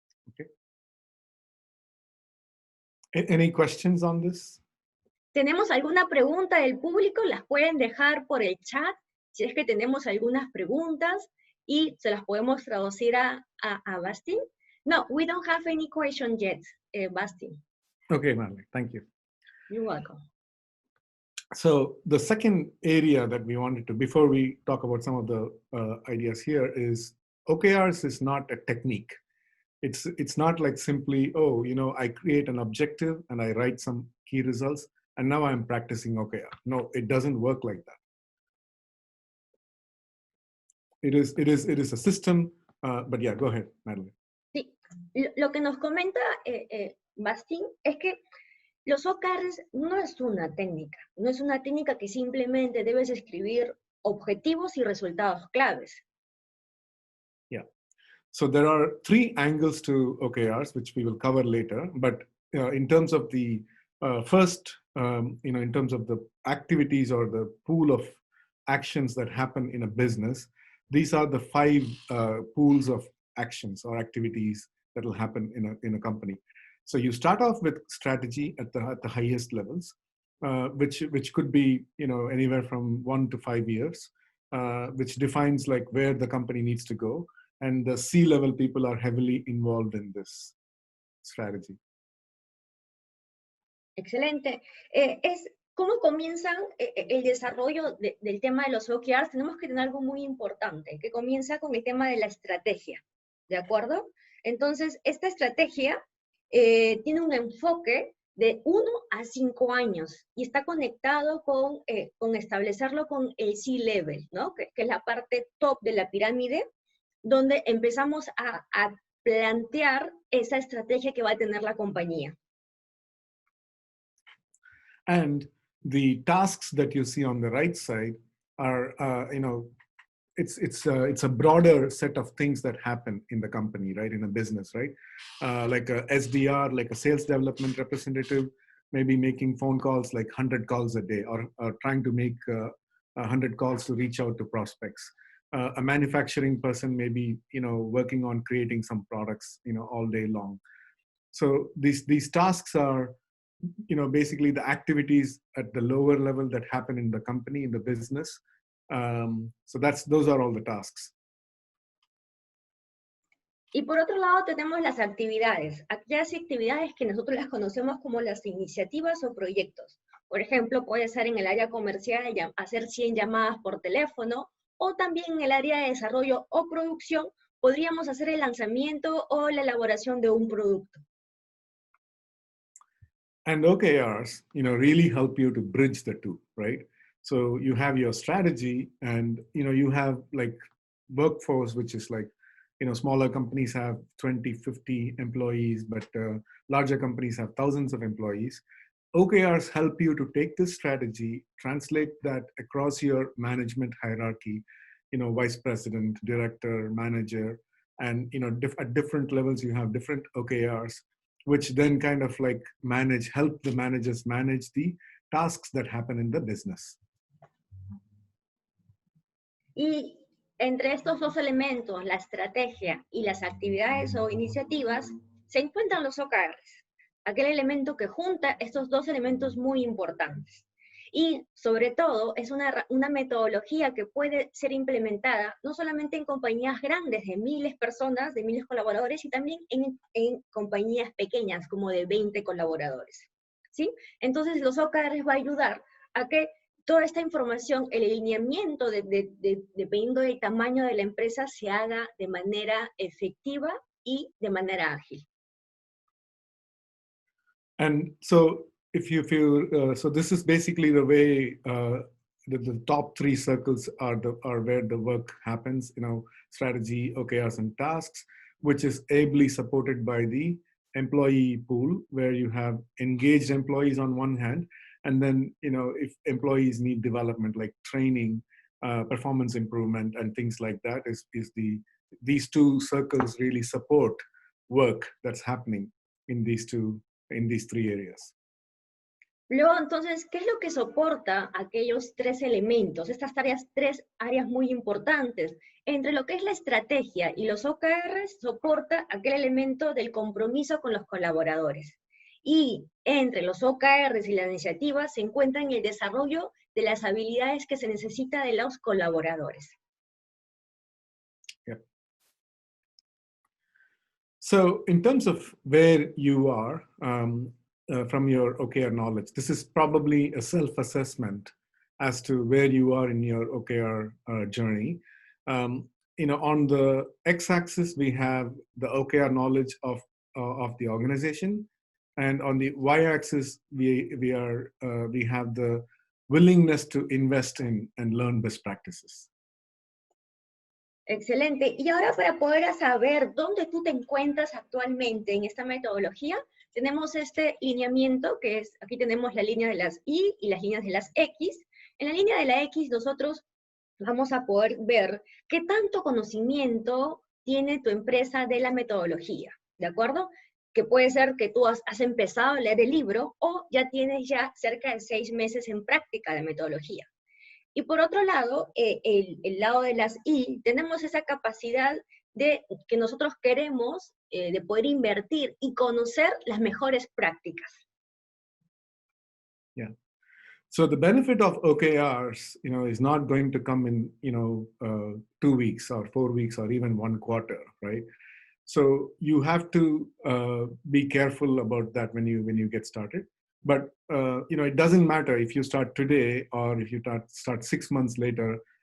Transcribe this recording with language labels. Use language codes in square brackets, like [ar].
[en] Okay. Any questions on this? [es] ¿Tenemos alguna pregunta del público? Las pueden dejar por el chat, si es que tenemos algunas preguntas, y se las podemos traducir a Bastin. [en] No, we don't have any question yet, Bastin. Okay, Marley, thank you. You're welcome. So the second area that we wanted to, before we talk about some of the ideas here, is OKRs is not a technique. It's not like simply, oh, you know, I create an objective and I write some key results and now I'm practicing OKR. No, it doesn't work like that. It is a system, but yeah, go ahead, Madeline. [es] Sí, lo que nos comenta Bastin es que los OKRs no es una técnica que simplemente debes escribir objetivos y resultados claves. [en] Yeah, so there are three angles to OKRs, which we will cover later, but in terms of the first, in terms of the activities or the pool of actions that happen in a business, these are the five pools of actions or activities that will happen in a company. So you start off with strategy at the highest levels, which could be anywhere from 1 to 5 years, which defines like where the company needs to go, and the C-level people are heavily involved in this strategy. [es] Excelente. ¿Cómo comienzan el desarrollo del tema de los OKRs? Tenemos que tener algo muy importante, que comienza con el tema de la estrategia, ¿de acuerdo? Entonces, esta estrategia tiene un enfoque de 1 a 5 años y está conectado con establecerlo con el C-level, ¿no? Que es la parte top de la pirámide, donde empezamos a plantear esa estrategia que va a tener la compañía. [en] And the tasks that you see on the right side are, it's a broader set of things that happen in the company, right? In a business, right? Like a SDR, like a sales development representative, maybe making phone calls like 100 calls a day, or trying to make 100 calls to reach out to prospects. A manufacturing person maybe working on creating some products all day long. So these tasks are basically the activities at the lower level that happen in the company, in the business. So those are all the tasks. [es] Y por otro lado tenemos las actividades, aquellas actividades que nosotros las conocemos como las iniciativas o proyectos. Por ejemplo, puede ser en el área comercial hacer 100 llamadas por teléfono, o también en el área de desarrollo o producción podríamos hacer el lanzamiento o la elaboración de un producto. [en] And OKRs, really help you to bridge the two, right? So you have your strategy, and you have like workforce, which is like, smaller companies have 20, 50 employees, but larger companies have thousands of employees. OKRs help you to take this strategy, translate that across your management hierarchy, vice president, director, manager, and at different levels you have different OKRs, which then kind of like help the managers manage the tasks that happen in the business. [es] Y entre estos dos elementos, la estrategia y las actividades o iniciativas, se encuentran los OKRs, aquel elemento que junta estos dos elementos muy importantes. Y sobre todo es una metodología que puede ser implementada no solamente en compañías grandes de miles de personas, de miles de colaboradores, y también en compañías pequeñas como de 20 colaboradores, ¿sí? Entonces los OKRs va a ayudar a que toda esta información, el alineamiento dependiendo del tamaño de la empresa, se haga de manera efectiva y de manera ágil. [en] And so so this is basically the way the top three circles are where the work happens. Strategy, OKRs, and tasks, which is ably supported by the employee pool, where you have engaged employees on one hand, and then if employees need development like training, performance improvement, and things like that, these two circles really support work that's happening in these three areas. [es] Luego, entonces, ¿qué es lo que soporta aquellos tres elementos, estas tres áreas muy importantes? Entre lo que es la estrategia y los OKRs, soporta aquel elemento del compromiso con los colaboradores. Y entre los OKRs y la iniciativa se encuentra en el desarrollo de las habilidades que se necesita de los colaboradores. [en] Yeah. So, in terms of where you are, from your OKR knowledge, this is probably a self-assessment as to where you are in your OKR journey. On the x-axis, we have the OKR knowledge of the organization, and on the y-axis, we have the willingness to invest in and learn best practices. [es] Excelente. Y ahora, para poder saber dónde tú te encuentras actualmente en esta metodología, tenemos este lineamiento, que es, aquí tenemos la línea de las Y y las líneas de las X. En la línea de la X nosotros vamos a poder ver qué tanto conocimiento tiene tu empresa de la metodología, ¿de acuerdo? Que puede ser que tú has empezado a leer el libro o ya tienes cerca de 6 meses en práctica de metodología. Y por otro lado, el lado de las Y, tenemos esa capacidad de que nosotros queremos de poder invertir y conocer las mejores prácticas. [en] Yeah. So the benefit of OKRs, is not going to come in, 2 weeks or 4 weeks or even 1 quarter, right? So you have to be careful about that when you get started. But it doesn't matter if you start today or if you start 6 months later.